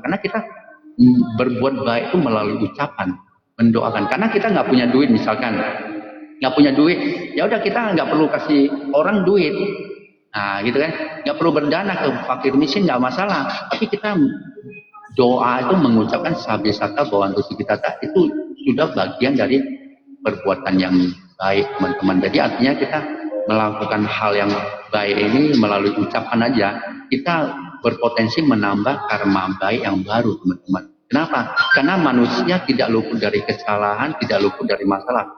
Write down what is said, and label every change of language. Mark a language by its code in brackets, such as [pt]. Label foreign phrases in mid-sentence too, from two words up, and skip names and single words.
[id] Karena kita berbuat baik itu melalui ucapan, mendoakan. Karena kita nggak punya duit, misalkan nggak punya duit, ya udah kita nggak perlu kasih orang duit. Nah gitu kan, nggak perlu berdana ke fakir miskin, nggak masalah. Tapi kita doa itu mengucapkan [pi] sabe sata bawantu sukitata, [id] itu sudah bagian dari perbuatan yang baik teman-teman. Jadi artinya kita melakukan hal yang baik ini melalui ucapan aja, kita berpotensi menambah karma baik yang baru, teman-teman. Kenapa? Karena manusia tidak luput dari kesalahan, tidak luput dari masalah.